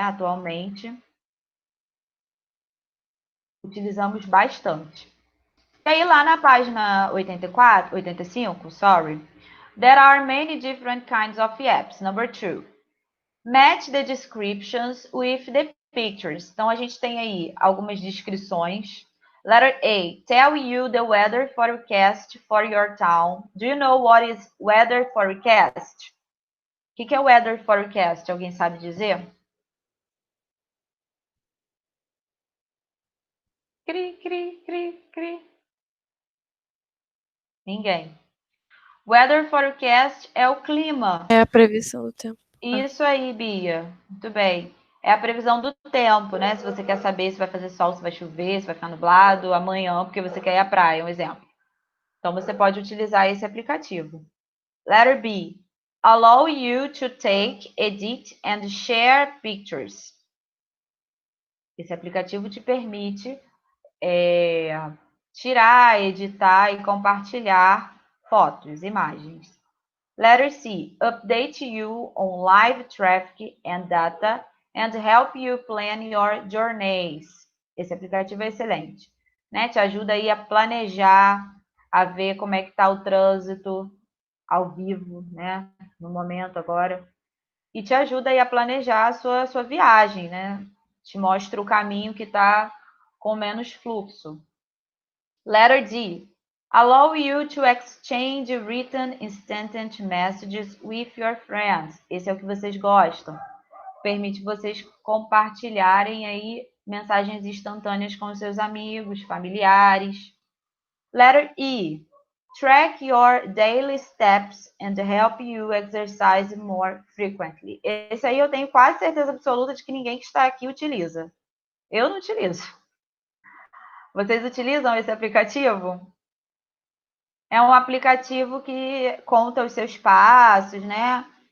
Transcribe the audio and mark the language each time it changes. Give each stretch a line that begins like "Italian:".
Portuguese: Atualmente, utilizamos bastante. E aí, lá na página 85,
English: sorry, there are many different kinds of apps. Number 2, match the descriptions with the pictures.
Portuguese: Então, a gente tem aí algumas descrições.
English: Letter A, tell you the weather forecast for your town. Do you know what is weather forecast?
Portuguese: O que é weather forecast? Alguém sabe dizer? Cri, cri, cri, cri. Ninguém. Weather forecast é o clima. É a previsão do tempo. Isso aí, Bia. Muito bem. É a previsão do tempo, né? Se você quer saber se vai fazer sol, se vai chover, se vai ficar nublado amanhã, porque você quer ir à praia, um exemplo. Então, você pode utilizar esse aplicativo.
English: Letter B. Allow you to take, edit and share pictures.
Portuguese: Esse aplicativo te permite tirar, editar e compartilhar fotos, imagens.
English: Letter C, update you on live traffic and data and help you plan your journeys.
Portuguese: Esse aplicativo é excelente, né? Te ajuda aí a planejar, a ver como é que está o trânsito ao vivo, né? No momento agora. E te ajuda aí a planejar a sua viagem, né? Te mostra o caminho que está com menos fluxo.
English: Letter D, allow you to exchange written instant messages with your friends.
Portuguese: Esse é o que vocês gostam. Permite vocês compartilharem aí mensagens instantâneas com seus amigos, familiares.
English: Letter E, track your daily steps and help you exercise more frequently.
Portuguese: Esse aí eu tenho quase certeza absoluta de que ninguém que está aqui utiliza. Eu não utilizo. Vocês utilizam esse aplicativo? É um aplicativo que conta os seus passos, né?